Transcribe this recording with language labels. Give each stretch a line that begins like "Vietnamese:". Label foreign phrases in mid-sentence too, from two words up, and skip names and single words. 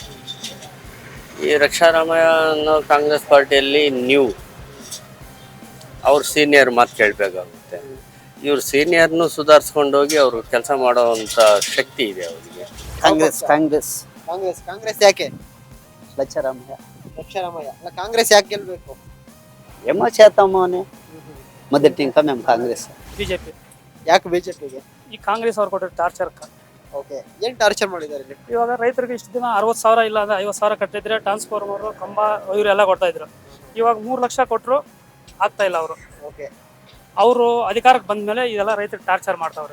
Kannada: ಈ ರಕ್ಷಾರಾಮಯ್ಯ ಅನ್ನೋ ಕಾಂಗ್ರೆಸ್ ಪಾರ್ಟಿಯಲ್ಲಿ ನ್ಯೂ, ಅವ್ರ ಸೀನಿಯರ್ ಮಾತು ಕೇಳಬೇಕಾಗುತ್ತೆ. ಇವ್ರ ಸೀನಿಯರ್ನು ಸುಧಾರಿಸ್ಕೊಂಡೋಗಿ ಅವರು ಕೆಲಸ ಮಾಡೋವಂಥ ಶಕ್ತಿ ಇದೆ ಅವರಿಗೆ. ಕಾಂಗ್ರೆಸ್ ಯಾಕೆ? రక్షారామయ్య ರಕ್ಷಾರಾಮಯ್ಯ ಅಲ್ಲ, ಕಾಂಗ್ರೆಸ್ ಯಾಕೆ ಗೆಲ್ಬೇಕು?
Telugu: ఏమో చేద్దాము అని మొదటి ఇంకా మేము కాంగ్రెస్.
Kannada: ಬಿಜೆಪಿ. ಯಾಕೆ ಬಿಜೆಪಿಗೆ? ಈ ಕಾಂಗ್ರೆಸ್ ಅವ್ರು ಕೊಟ್ಟಿರೋ ಟಾರ್ಚರ್. ಓಕೆ, ಏನ್ ಟಾರ್ಚರ್ ಮಾಡಿದ್ದಾರೆ ಇಲ್ಲಿ? ಇವಾಗ ರೈತರಿಗೆ ಇಷ್ಟು ದಿನ 60,000 ಇಲ್ಲ ಅಂದ್ರೆ 50,000 ಕಟ್ಟಿದ್ರೆ ಟ್ರಾನ್ಸ್ಫಾರ್ಮರ್, ಕಂಬ ಇವರೆಲ್ಲ ಕೊಡ್ತಾ ಇದ್ರು. ಇವಾಗ 3 ಲಕ್ಷ ಕೊಟ್ಟರು ಆಗ್ತಾ ಇಲ್ಲ ಅವರು. ಓಕೆ, ಅವರು ಅಧಿಕಾರಕ್ಕೆ ಬಂದ ಮೇಲೆ ಇದೆಲ್ಲ ರೈತರಿಗೆ ಟಾರ್ಚರ್ ಮಾಡ್ತಾವ್ರೆ.